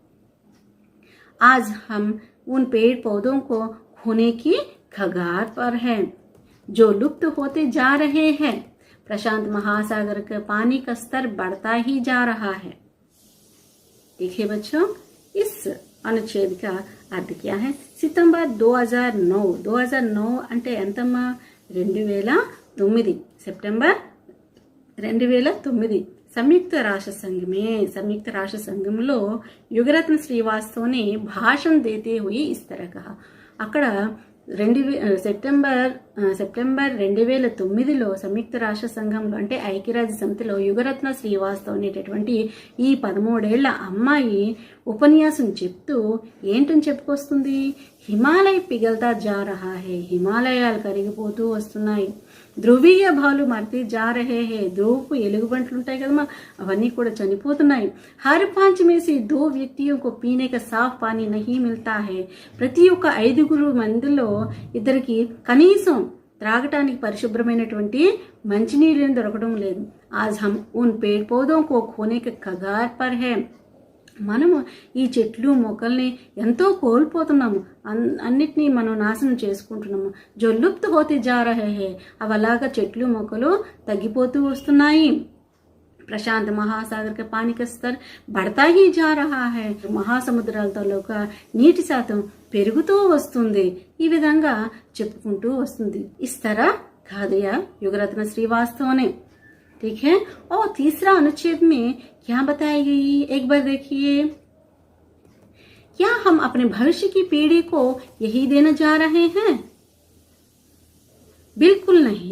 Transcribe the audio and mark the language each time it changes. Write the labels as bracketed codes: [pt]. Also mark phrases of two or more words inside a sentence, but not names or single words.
[hi] आज हम उन पेड़ पौधों को खोने की कगार पर हैं जो लुप्त होते जा रहे हैं. प्रशांत महासागर के पानी का स्तर बढ़ता ही जा रहा है. देखिए बच्चों, इस अनुच्छेद का अर्थ क्या है? [te] सितंबर 2009 అంటే ఎంతమ్మా? [hi] 2009 సెప్టెంబర్ 2009 संयुक्त राष्ट्र संघంలో युगरत्न श्रीवास्तव ने भाषण देते हुए इस तरह कहा. [te] అక్కడ సెప్టెంబర్ 2009లో సంయుక్త రాష్ట్ర సంఘంలో అంటే ఐక్యరాజ్య సమితిలో యుగరత్న శ్రీవాస్తవ్ అనేటటువంటి ఈ 13 ఏళ్ల అమ్మాయి ఉపన్యాసం చెప్తూ ఏంటని చెప్పుకొస్తుంది? [hi] हिमालय पिघलता जा रहा है, [te] హిమాలయాలు కరిగిపోతూ వస్తున్నాయి. [hi] ध्रुवीय भालू मरती जा रहे हैं, [te] ధ్రువపు ఎలుగుబంట్లు ఉంటాయి కదమ్మా, అవన్నీ కూడా చనిపోతున్నాయి. [hi] హర్ 5 में से 2 व्यक्तियों को पीने का साफ पानी नहीं मिलता है. [te] ప్రతి ఒక్క 5 మందిలో ఇద్దరికి కనీసం త్రాగటానికి పరిశుభ్రమైనటువంటి మంచినీళ్ళని దొరకడం లేదు. [hi] आज हम उन पेड़ पौधों को खोने के कगार पर है. [te] మనము ఈ చెట్లు మొక్కల్ని ఎంతో కోల్పోతున్నాము, అన్నిటినీ మనం నాశనం చేసుకుంటున్నాము. [hi] जो लुप्त होते जा रहे हैं, [te] అవి అలాగా చెట్లు మొక్కలు తగ్గిపోతూ వస్తున్నాయి. [hi] प्रशांत महासागर का पानी का స్तर बढ़ता ही जा रहा है. [te] మహాసముద్రాలతో నీటి శాతం పెరుగుతూ వస్తుంది. ఈ విధంగా చెప్పుకుంటూ వస్తుంది. [hi] इस तरह कहा गया युगरत्न श्रीवास्तव ने. ठीक है, और तीसरा अनुच्छेद में क्या बताई गई एक बार देखिए. क्या हम अपने भविष्य की पीढ़ी को यही देने जा रहे हैं? बिल्कुल नहीं.